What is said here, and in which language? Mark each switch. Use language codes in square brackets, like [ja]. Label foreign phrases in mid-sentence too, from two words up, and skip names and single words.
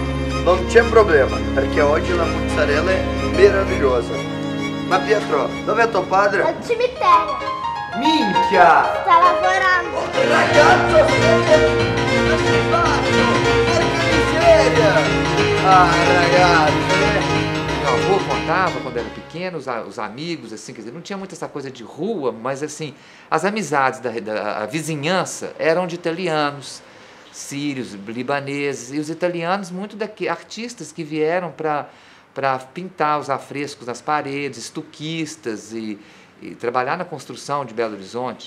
[it] Non c'è problema, perché oggi la mozzarella è meravigliosa. Ma Pietro, dov'è tuo padre? Al cimitero. Minchia! Sta lavorando. Ragazzo, ma sei fatto? Porca miseria! Ah, ragazzi! [pt] Meu avô contava, quando era pequeno, os amigos, assim, quer dizer, não tinha muito essa coisa de rua, mas assim, as amizades a vizinhança eram de italianos, sírios, libaneses, e os italianos, muito artistas que vieram para pintar os afrescos nas paredes, estuquistas e trabalhar na construção de Belo Horizonte.